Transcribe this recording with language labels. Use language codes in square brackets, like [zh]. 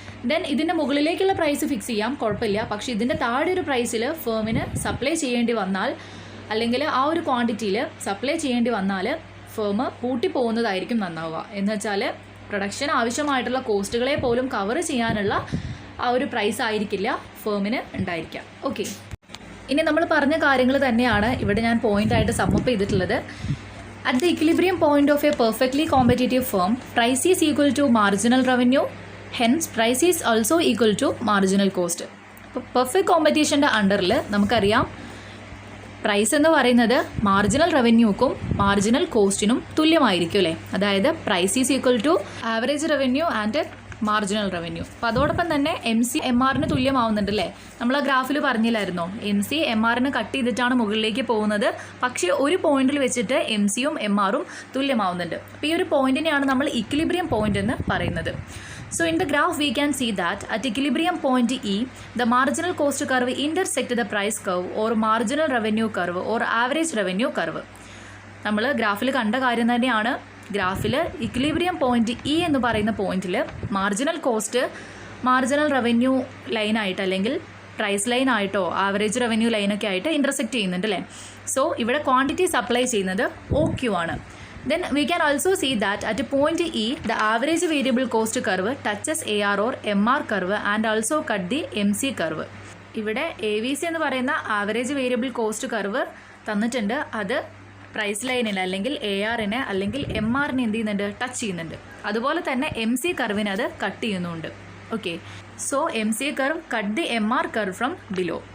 [ml] Then ഇതിൻ്റെ മുകളിലേക്കുള്ള price fix ചെയ്യാം, കുഴപ്പമില്ല. പക്ഷേ ഇതിൻ്റെ താഴെ ഒരു പ്രൈസിൽ ഫേമിന് സപ്ലൈ ചെയ്യേണ്ടി വന്നാൽ, അല്ലെങ്കിൽ ആ ഒരു ക്വാണ്ടിറ്റിയിൽ സപ്ലൈ ചെയ്യേണ്ടി വന്നാൽ ഫേം പൂട്ടിപ്പോകുന്നതായിരിക്കും നന്നാവുക. എന്ന് വെച്ചാൽ പ്രൊഡക്ഷൻ ആവശ്യമായിട്ടുള്ള കോസ്റ്റുകളെ പോലും കവർ ചെയ്യാനുള്ള ആ ഒരു പ്രൈസ് ആയിരിക്കില്ല ഫേമിന് ഉണ്ടായിരിക്കുക. ഓക്കെ, ഇനി നമ്മൾ പറഞ്ഞ കാര്യങ്ങൾ തന്നെയാണ് ഇവിടെ ഞാൻ പോയിൻ്റായിട്ട് സമ്മപ്പ് ചെയ്തിട്ടുള്ളത്. [en] At the equilibrium point of a perfectly competitive firm, price is equal to marginal revenue hence price is also equal to marginal cost. [ml] അപ്പോൾ പെർഫെക്റ്റ് കോമ്പറ്റീഷൻ്റെ അണ്ടറിൽ നമുക്കറിയാം പ്രൈസ് എന്ന് പറയുന്നത് മാർജിനൽ റവന്യൂക്കും മാർജിനൽ കോസ്റ്റിനും തുല്യമായിരിക്കും അല്ലേ. [en] അതായത് price is equal to average revenue and marginal revenue. [ml] അപ്പോൾ അതോടൊപ്പം തന്നെ എം സി എം ആറിന് തുല്യമാവുന്നുണ്ട് അല്ലേ. നമ്മൾ ആ ഗ്രാഫിൽ പറഞ്ഞില്ലായിരുന്നോ, എം സി എം ആറിന് കട്ട് ചെയ്തിട്ടാണ് മുകളിലേക്ക് പോകുന്നത്, പക്ഷേ ഒരു പോയിന്റിൽ വെച്ചിട്ട് എം സിയും എം ആറും തുല്യമാവുന്നുണ്ട്. അപ്പോൾ ഈ ഒരു പോയിന്റിനെയാണ് നമ്മൾ ഇക്വിലിബ്രിയം പോയിന്റ് എന്ന് പറയുന്നത്. [en] So in the graph we can see that at equilibrium point E, the marginal cost curve intersect the price curve or marginal revenue curve or average revenue curve. [ml] നമ്മൾ ഗ്രാഫിൽ കണ്ട കാര്യം തന്നെയാണ്. ഗ്രാഫിൽ ഇക്വിലിബ്രിയം പോയിന്റ് ഇ എന്ന് പറയുന്ന പോയിന്റിൽ marginal cost marginal revenue ലൈനായിട്ട് അല്ലെങ്കിൽ പ്രൈസ് ലൈനായിട്ടോ ആവറേജ് റവന്യൂ ലൈനൊക്കെ ആയിട്ട് ഇൻ്റർസെക്റ്റ് ചെയ്യുന്നുണ്ട് അല്ലേ. സോ ഇവിടെ ക്വാണ്ടിറ്റി സപ്ലൈ ചെയ്യുന്നത് OQ ആണ്. [en] Then we can also see that at point E, the average variable cost curve touches AR or MR curve and also cut the MC curve. [ml] ഇവിടെ AVC എന്ന് പറയുന്ന average variable cost curve തന്നിട്ടുണ്ട്. അത് price ലൈനിന് അല്ലെങ്കിൽ ARനെ അല്ലെങ്കിൽ MRനെ എന്ത് ചെയ്യുന്നുണ്ട്, ടച്ച് ചെയ്യുന്നുണ്ട്. അതുപോലെ തന്നെ MC കർവിന് അത് കട്ട് ചെയ്യുന്നുണ്ട്. Okay, [en] So MC curve cut the MR curve from below.